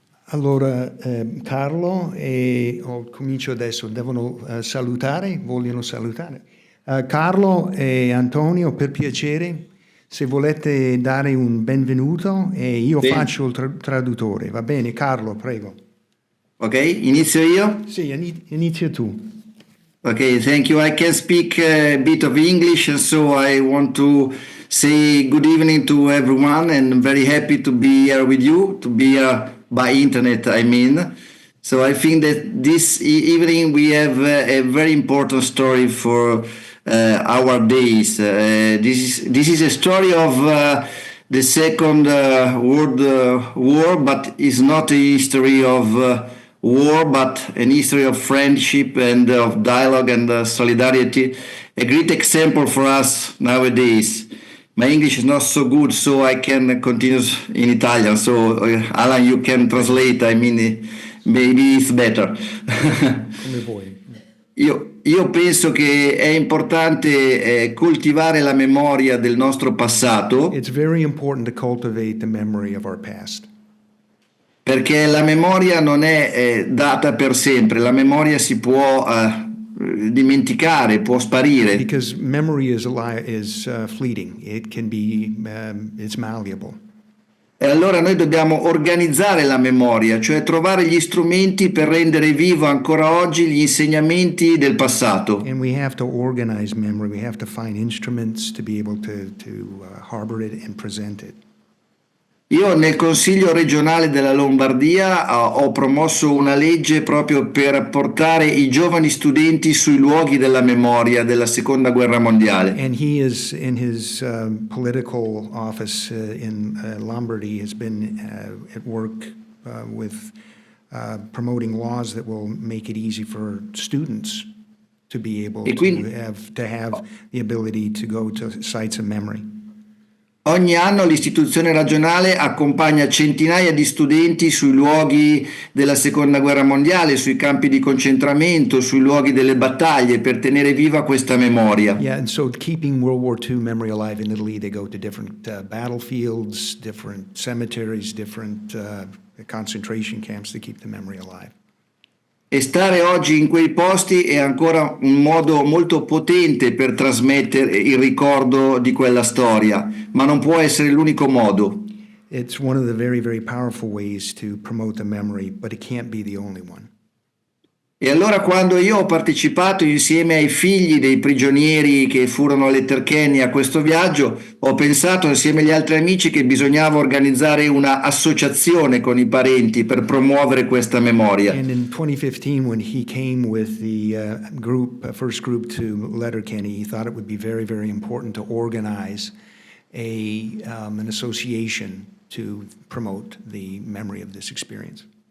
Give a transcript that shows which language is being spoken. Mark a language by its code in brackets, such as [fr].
[it] Allora, Carlo comincio adesso, vogliono salutare. Carlo e Antonio, per piacere, se volete dare un benvenuto e io faccio il traduttore, va bene? Carlo, prego. Ok, inizio io? Sì, inizia tu. [en] Okay, thank you. I can speak a bit of English, and so I want to say good evening to everyone, and I'm very happy to be here with you, to be here by internet, I mean. So I think that this evening we have a very important story for our days. This is a story of the Second World War, but it's not a history of war, but an history of friendship and of dialogue and solidarity. A great example for us nowadays. My English is not so good, so I can continue in Italian. So Alan, you can translate. I mean, maybe it's better. [it] Come vuoi. Io penso che è importante coltivare la memoria del nostro passato. [en] It's very important to cultivate the memory of our past. [it] Perché la memoria non è data per sempre, la memoria si può dimenticare, può sparire. [en] Because memory is fleeting. It can be, it's malleable. [it] E allora noi dobbiamo organizzare la memoria, cioè trovare gli strumenti per rendere vivo ancora oggi gli insegnamenti del passato. [en] And we have to organize memory. We have to find instruments to be able to harbor it and present it. [it] Io nel Consiglio regionale della Lombardia ho promosso una legge proprio per portare i giovani studenti sui luoghi della memoria della Seconda Guerra Mondiale. [en] And he is in his political office in Lombardy has been at work with promoting laws that will make it easy for students to be able to have the ability to go to sites of memory. [it] Ogni anno l'istituzione regionale accompagna centinaia di studenti sui luoghi della Seconda Guerra Mondiale, sui campi di concentramento, sui luoghi delle battaglie, per tenere viva questa memoria. [en] Yeah, and so keeping World War II memory alive in Italy, they go to different battlefields, different cemeteries, different concentration camps to keep the memory alive. [it] E stare oggi in quei posti è ancora un modo molto potente per trasmettere il ricordo di quella storia, ma non può essere l'unico modo. [en] It's one of the very, very powerful ways to promote the memory, but it can't be the only one. [it] E allora quando io ho partecipato insieme ai figli dei prigionieri che furono a Letterkenny a questo viaggio, ho pensato insieme agli altri amici che bisognava organizzare una associazione con i parenti per promuovere questa memoria. [en] And in 2015, when he came with the first group to Letterkenny, he thought it would be very, very important to organize an association to promote the memory of this experience.